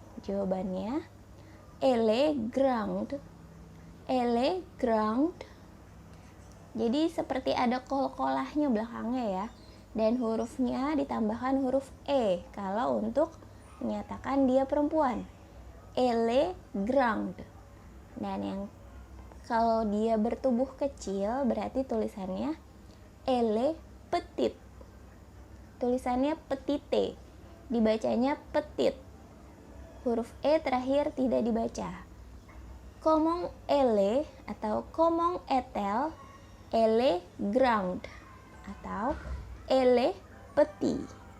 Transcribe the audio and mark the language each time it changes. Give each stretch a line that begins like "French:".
Indonesian: Jawabannya
French: elle est grande. Elle est grande.
Indonesian: Jadi seperti ada kol-kolahnya belakangnya ya. Dan hurufnya ditambahkan huruf E kalau untuk menyatakan dia perempuan.
French: Elle est grande.
Indonesian: Dan yang kalau dia bertubuh kecil berarti tulisannya
French: elle est petite.
Indonesian: Tulisannya petite, dibacanya petit. Huruf E terakhir tidak dibaca.
French: Comment elle
Indonesian: atau
French: comment est-elle? Elle est grande
Indonesian: atau
French: elle est petite.